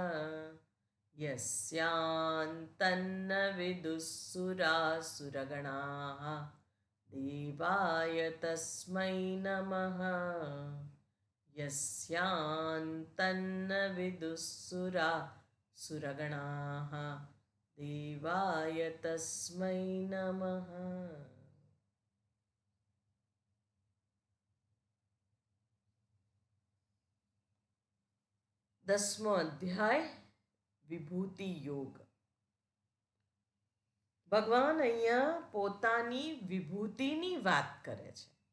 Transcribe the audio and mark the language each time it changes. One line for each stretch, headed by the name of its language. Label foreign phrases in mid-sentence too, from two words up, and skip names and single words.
Sanskrit: यस्यान्तन्न विदुःसुरासुरगणाः देवाय तस्मै नमः यस्यान्तन्न विदुःसुरासुरगणाः देवाय तस्मै नमः।
Gujarati: 10મો અધ્યાય વિભૂતિ યોગ. ભગવાન અહીંયા પોતાની વિભૂતિની વાત કરે છે.